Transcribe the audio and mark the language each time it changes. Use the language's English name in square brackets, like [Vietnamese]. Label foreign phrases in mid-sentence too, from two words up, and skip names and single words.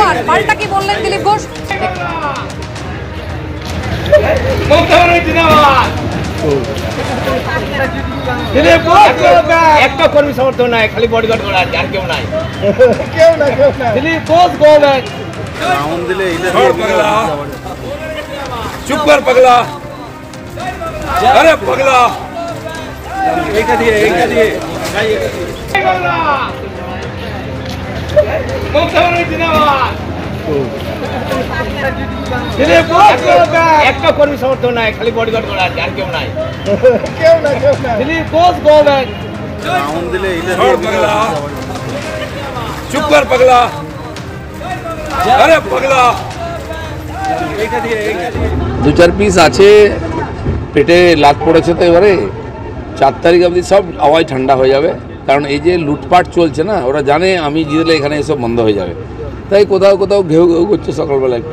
[Bangla] আর পাল্টা কি বললেন দিলীপ ঘোষ? একটা কর্মী সমর্থন নাই, খালি বডিগার্ড করা আছে, আর কেউ নাই। দিলীপ ঘোষ [English] go back. [Hindi] चुप कर पगला, अरे पगला एक दिए [Bangla] একটা কর্মী সমর্থন নাই, খালি বডিগার্ড করা আছে, আর কেউ নাই। দিলীপ ঘোষ [English] go back. [Hindi] पगला चुप कर पगला, अरे पगला [Bangla] দু চার পিস আছে, পেটে লাগ পড়েছে। তো এবারে 4 তারিখ অবধি সব আওয়াজ ঠান্ডা হয়ে যাবে, কারণ এই যে লুটপাট চলছে না, ওরা জানে আমি জিতলে এখানে এসব বন্ধ হয়ে যাবে, তাই কোথাও কোথাও ঘেউ ঘেউ করছে সকালবেলা একটু।